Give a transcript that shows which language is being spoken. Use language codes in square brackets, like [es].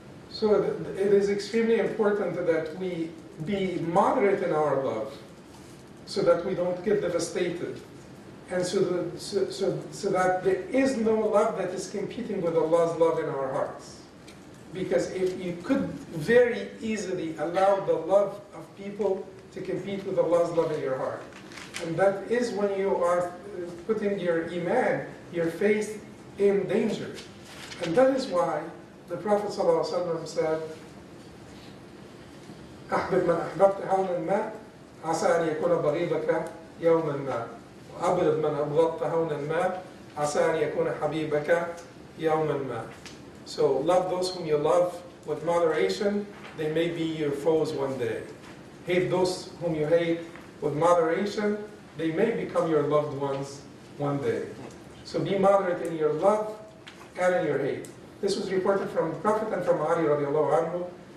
[en] So it is extremely important that we be moderate in our love so that we don't get devastated, and so that there is no love that is competing with Allah's love in our hearts. Because if you could very easily allow the love of people to compete with Allah's love in your heart, and that is when you are putting your iman, your faith, in danger. And that is why the Prophet ﷺ said, [ar] أحبب من أحببت حولا ما عسى أن يكون بغيبك يوما ما وأبغض من أبغضت حولا ما عسى أن يكون حبيبك يوما ما. [en] So love those whom you love with moderation, they may be your foes one day. Hate those whom you hate with moderation, they may become your loved ones one day. So be moderate in your love and in your hate. This was reported from the Prophet and from Ali radiallahu anhu.